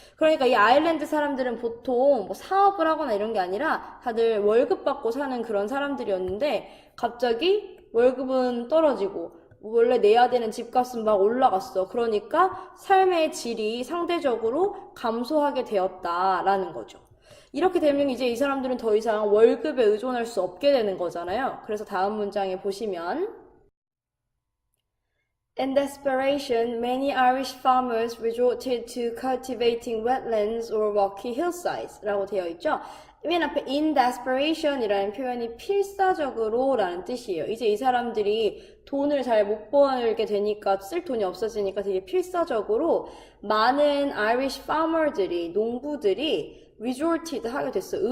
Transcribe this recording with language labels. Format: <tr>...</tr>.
<ko>그러니까 이 아일랜드 사람들은 보통 뭐 사업을 하거나 이런 게 아니라 다들 월급 받고 사는 그런 사람들이었는데, 갑자기 월급은 떨어지고 원래 내야 되는 집값은 막 올라갔어. 그러니까 삶의 질이 상대적으로 감소하게 되었다라는 거죠. 이렇게 되면 이제 이 사람들은 더 이상 월급에 의존할 수 없게 되는 거잖아요. 그래서 다음 문장에 보시면</ko> <en>In desperation, many Irish farmers resorted to cultivating wetlands or rocky hillsides</en> <ko>라고 되어 있죠. 맨 앞에</ko> <en>in desperation</en> <ko>이라는 표현이 필사적으로 라는 뜻이에요. 이제 이 사람들이 돈을 잘 못 벌게 되니까 쓸 돈이 없어지니까 되게 필사적으로 많은 Irish farmer들이, 농부들이 resorted 하게 됐어요.</ko>